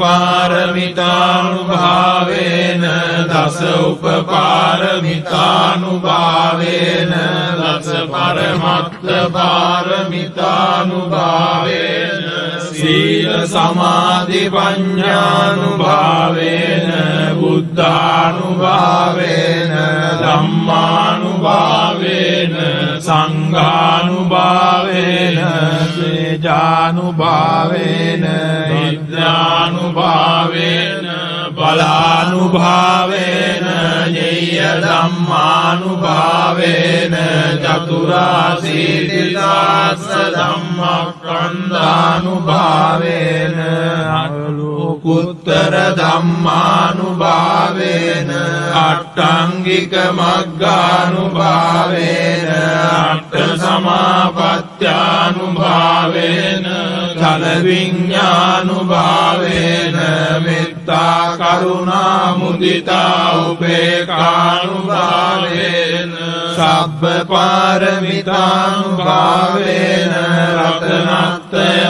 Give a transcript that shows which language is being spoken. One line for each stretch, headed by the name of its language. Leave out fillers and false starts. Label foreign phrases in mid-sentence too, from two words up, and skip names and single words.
Pali: පාරමිතානුභාවේන දස උපපාරමිතානුභාවේන දස පරමත්ත පාරමිතානුභාවේන සීල සමාධි පඤ්ඤානුභාවේන බුද්ධානුභාවේන ධම්මානුභාවේන සංඝානුභාවේන තේජානුභාවේන විද්‍යානුභාවේන බලානුභාවේන ඤය ධම්මානුභාවේන චතුරාසීති දාස ධම්මක්ඛන්ධානුභාවේන අනුකුත්තර ධම්මානුභාවේන අට්ඨංගික මග්ගානුභාවේන අට්ඨ සමාපත්ත්‍යානුභාවේන චල විඤ්ඤානුභාවේන මෙත්තා කරුණා මුදිතා උපේක්ඛානුභාවේන සබ්බ පාරමිතානුභාවේන රතනත්‍රය